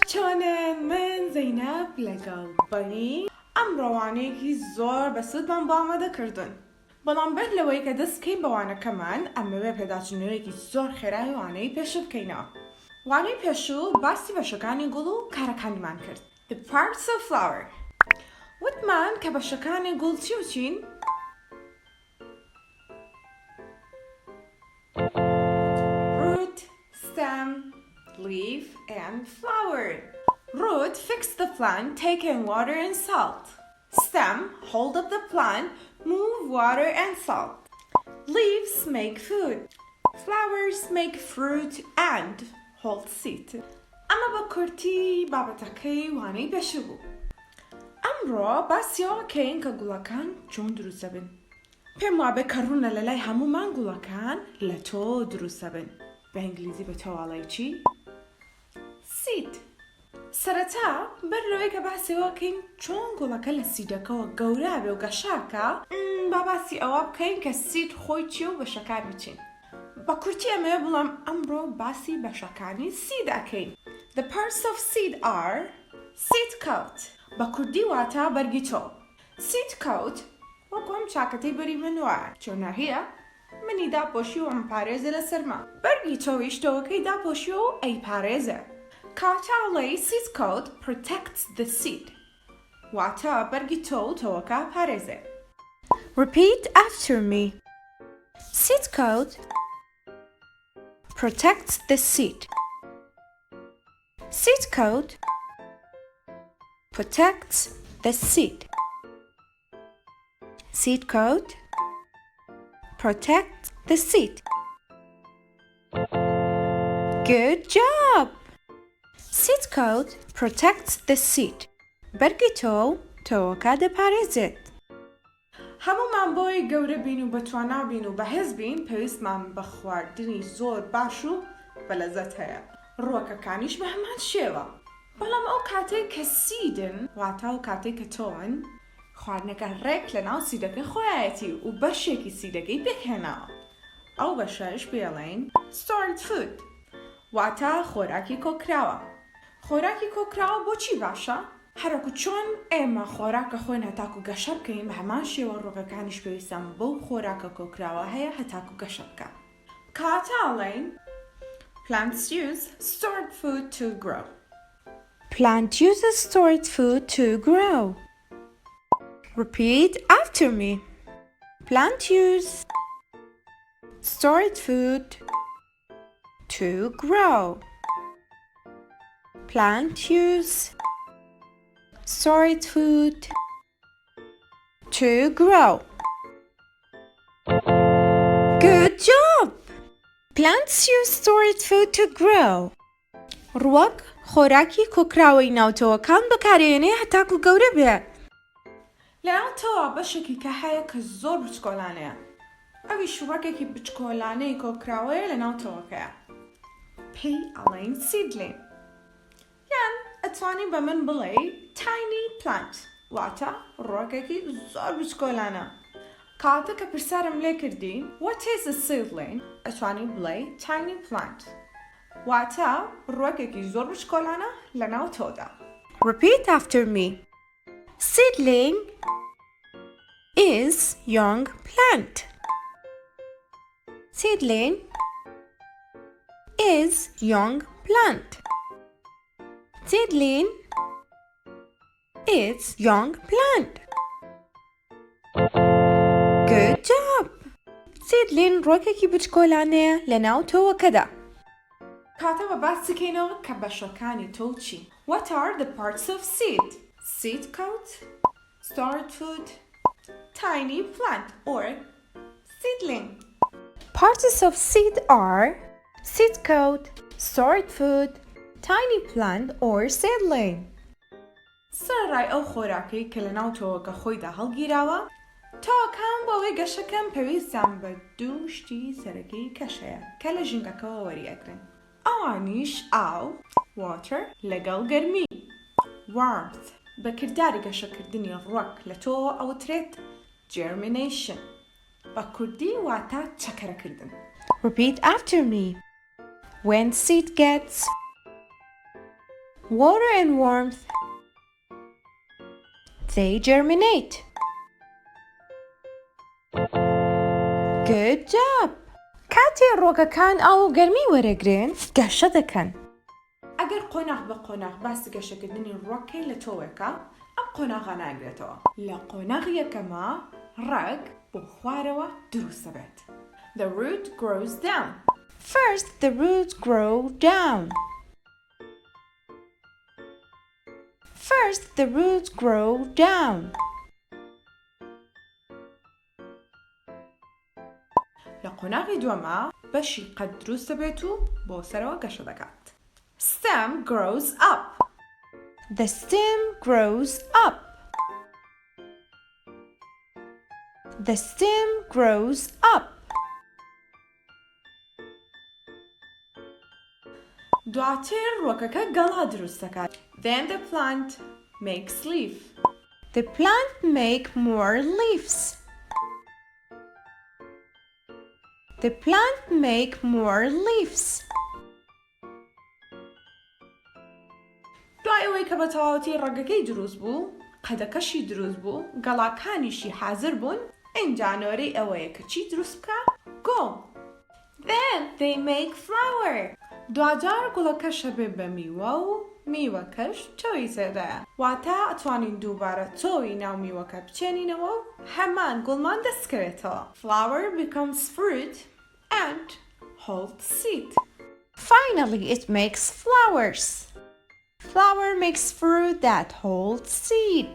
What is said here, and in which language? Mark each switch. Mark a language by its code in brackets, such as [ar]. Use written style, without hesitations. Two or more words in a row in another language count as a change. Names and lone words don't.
[ckb] جوانان من زەینەب لەگەڵ بەنی ئەم ڕەوانەیەکی زۆر بەسودمان بۆ ئامادەکردن. بەڵام بەر لەوەی کە دەست بکەین بە وانەکەمان ئەمەوێ پێداچوونەوەیەکی زۆر خێرای وانەی پێشوو بکەینەوە. وانەی پێشوو باسی بەشەکانی گوڵ و کارەکانیمان کرد. [en] The parts of flower. [ckb] وتمان کە بەشەکانی گوڵ چی و چین؟ [en] Root, stem, leaf, and flower. Root, fix the plant, take in water and salt. Stem, hold up the plant, move water and salt. Leaves make food. Flowers make fruit and hold seed. [ckb] ئەمە بە کورتی بابەتەکەی وانەی پێشوو بوو. ئەمڕۆ باسیەوە کەین کە گوڵەکان چۆن دروست دەبن. پێم وابێ کە ڕوونە لە لای هەمومان گوڵەکان لە تۆ دروست دەبن. بە ئینگلیزی بە تەواڵی چی؟ سید. سەرەتا بەر لەوەی کە باسیەوە کەین چۆن گوڵەکە لە سیدەکەەوە گەورە بێ و گەشاکە با باسی ئەوە بکەین کە سید خۆی چیە و بەشەکان بچین. بە کورتی ئەمەیە بڵام ئەمڕۆ باسی بەشەکانی سید ئەکەین. [en] The parts of seed are seed coat. [ckb] بە کوردی واتە بەرگی تۆ. [en] Seed coat [ckb] وەکو ئەم چاکەتەی بەری من وایە. چۆنە هەیە؟ منی داپۆشی و ئەم پارێزە لە سەرما. بەرگی تۆیش تۆوەکەی داپۆشی و ئەی پارێزە. [en] کاتاڵەی seed coat protects the seed. [ckb] واتە بەرگی تۆ و تۆوەکە پارێزە. [en] Repeat after me. Seed coat protects the seed. Seed coat protects the seed. Seed coat protects the seed. Good job! Seed coat protects the seed. [ckb] بەرگی تۆ تۆوەکە دەپارێزێت. هەمومان بۆی گەورە بین و بەتوانا بین و بەهێز بین پێویستمان بە خواردنی زۆر باش و بەلەزەت هەیە. ڕووەکەکانیش بە هەمان شێوە. بەڵام ئەو کاتێک کە سیدن واتە ئەو کاتێک کە تۆن خواردنەکە ڕێک لە ناو سیدەکەی خۆیەتی و بەشێکی سیدەکەی پێکهێناوە. ئەو بەشەش پێڵێن [en] stored food [ckb] واتە خۆراکی کۆکراوە. خۆراکی کۆکراوە بۆچی باشە؟ هەرەکو چۆن ئێمە خۆراکە خۆین هەتاکو گەشە بکەین بە هەمان شێوە ڕووەکەکانیش پێویستان بەو خۆراکە کۆکراوە هەیە هەتاکو گەشە بکە. [en] کاتاڵێن Plants use stored food to grow. Plant uses stored food to grow. Repeat after me. Plant use stored food to grow. Plant use stored food to grow. Good job! Plants use stored food to grow. [ckb] ڕووەک خۆراکی کۆکراوەی ناوتەوەکان بەکارهێنێ هەتاکو گەورە بێ. لەناوتەوە بەشێکی کە هەیە کە زۆر بچکۆلانەیە. ئەویش ڕووەکێکی بچکۆلانەی کۆکراوەیە لەناوتەوەکەیە. پێی ئەڵێن seedling. یان ئەتوانی بە من بڵێ [en] tiny plant [ckb] واتە ڕووەکێکی زۆر بچکۆلانە. کاتە کە پرسارم لێ کردی [en] What is a seedling؟ [ckb] ئەتوانی بڵێ [en] tiny plant [ckb] واتە ڕووەکێکی زۆر بچکۆلانە لەناو تۆدا. [en] Repeat after me. Seedling is young plant. Seedling is young plant. Seedling is young plant. Good job! Seedling [ckb] ڕووەکێکی بچکۆلانەیە لەناو تۆوەکەدا. کاتە بە باسی بکەینەوە کە بەشەکانی تۆ چی؟ [en] What are the parts of seed? Seed coat, stored food, tiny plant or seedling. Parts of seed are seed coat, stored food, tiny plant or seedling. [ckb] سەرڕای ئەو خۆراکەی کە لەناو تۆوەکە خۆیدا هەڵگیراوە تۆکان بۆەوەی گەشەکەم پێویستیان بە دوو شتی سەرەکیی کەشەیە کە لە ژینگەکەەوە وەریەگرن. ئەوانیش ئاو water لەگەڵ گەرمی warmth بەکردداری گەشەکردنی ڕووەک لە تۆ ئەوترێت germination بە کوردی واتە چەکەرەکردن. [en] Repeat after me. When seed gets water and warmth, they germinate. Good job! [ckb] کاتی ڕۆکەکان ئاو و گەرمی وەرەگرن گەشە دەکەن. ئەگەر قۆناغ بە قۆناغ باسی گەشەکردنی ڕۆکەی لە تۆوێکە ئەم قۆناغە ناگرێتەوە. لە قۆناغ یەکەمە ڕەگ بۆ خوارەوە دروست دەبێت. [en] The root grows down. First, the roots grow down. First, the roots grow down. [ckb] لە قۆناغی دووەمە بەشی قەت دروست دەبێت و بۆ سەرەوە گەشە دەکات. [en] Stem grows up. The stem grows up. The stem grows up. [ckb] دواتر ڕۆکەکە گەڵا دروست دەکات. [en] Then the plant makes leaf. The plant make more leaves. The plant make more leaves. [ckb] دوای ئەوەی کە بە تەواوەتی ڕەگەکەی دروست بوو، قەدەکەشی دروست بوو، گەڵاکانیشی حازر بوون، ئینجانۆرەی ئەوەیە کە چی دروست بکە؟ گوڵ. [en] Then they make flower. [ckb] دوجار گوڵەکەشە بێ بە میوە و میوەکەش تۆی تێدایە. واتە ئەتوانین دووبارە تۆی ناو میوەکە بچێنینەوە و هەمان گوڵمان دەستکەوێتەوە. [en] Flower becomes fruit and holds seed. Finally, it makes flowers. Flower makes fruit that holds seed.